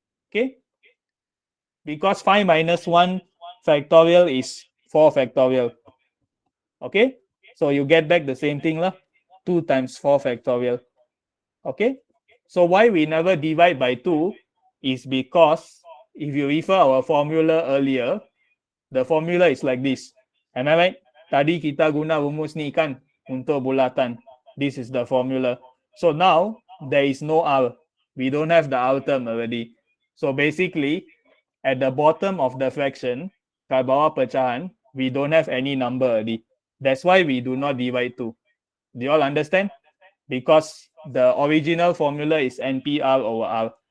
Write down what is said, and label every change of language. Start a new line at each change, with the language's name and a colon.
English: Okay, because 5 minus 1 factorial is 4 factorial. Okay, so you get back the same thing lah. 2 times 4 factorial. Okay, so why we never divide by 2 is because if you refer our formula earlier, the formula is like this. Am I right?
Malay: Tadi kita guna rumus ni kan untuk bulatan.
English: This is the formula. So now there is no R. We don't have the R term already. So basically, at the bottom of the fraction,
Malay: kat bawah pecahan,
English: we don't have any number already. That's why we do not divide 2. Do you all understand? Because the original formula is NPR over R.